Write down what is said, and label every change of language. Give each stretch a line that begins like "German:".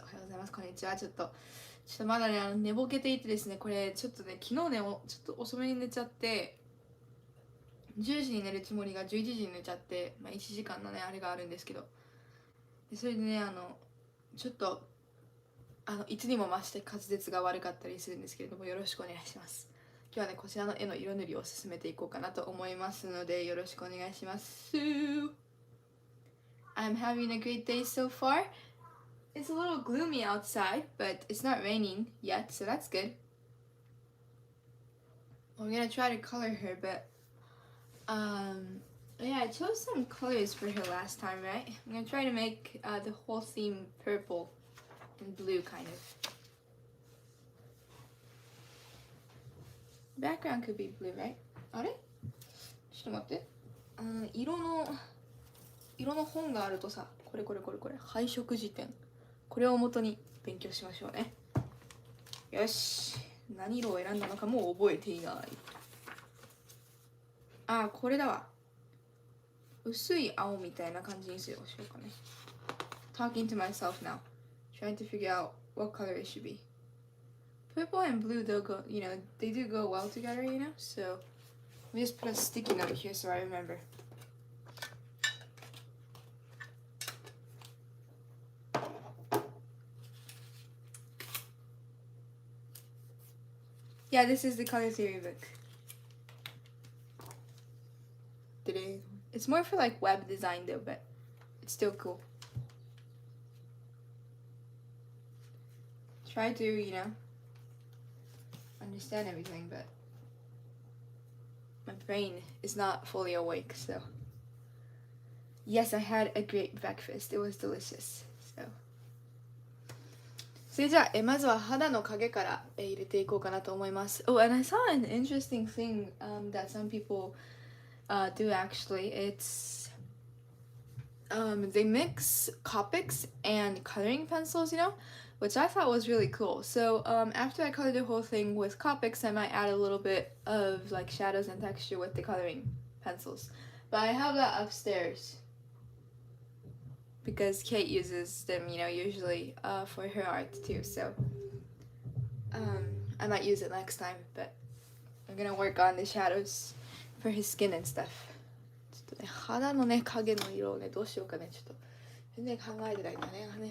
Japanese: おはようございます。こんにちは。ちょっとまだね、寝ぼけていてですね、これちょっとね、昨日ね、ちょっと遅めに寝ちゃって、10時に寝るつもりが11時に寝ちゃって、まあ、1時間のね、あれがあるんですけど、でそれでね、ちょっと、いつにも増して滑舌が悪かったりするんですけれども、よろしくお願いします。今日はね、こちらの絵の色塗りを進めていこうかなと思いますので、よろしくお願いします。
English: I'm having a great day so far. It's a little gloomy outside, but it's not raining yet, so that's good. I'm gonna try to color her, but yeah, I chose some colors for her last time, right? I'm gonna try to make the whole theme purple and blue, kind of. Background could be blue, right?
Japanese: あれ？ちょっと待って。色の本があるとさ、これ配色辞典。これを元に勉強しましょうね。よし。何色を選んだのかもう覚えていない。あ、これだわ。薄い青みたいな感じにしようかね。
English: Talking to myself now. Trying to figure out what color it should be. Purple and blue, they'll go, you know, they do go well together, you know? So, let me just put a sticky note here so I remember. Yeah, this is the color theory book. It's more for like web design though, but it's still cool. Try to, you know, understand everything, but my brain is not fully awake, so. Yes, I had a great breakfast. It was delicious. So.
Japanese: それじゃあ、まずは肌の影から入れていこうかなと思います。
English: Oh, and I saw an interesting thing that some people do actually. It's they mix Copics and coloring pencils, you know, which I thought was really cool. So after I color the whole thing with Copics, I might add a little bit of like shadows and texture with the coloring pencils. But I have that upstairs because Kate uses them, you know, usually for her art too. So I might use it next time, but I'm gonna work on the shadows for his skin and stuff.
Japanese: ちょっとね、肌のね、影の色をね、どうしようかね、ちょっと全然考えてないんだね。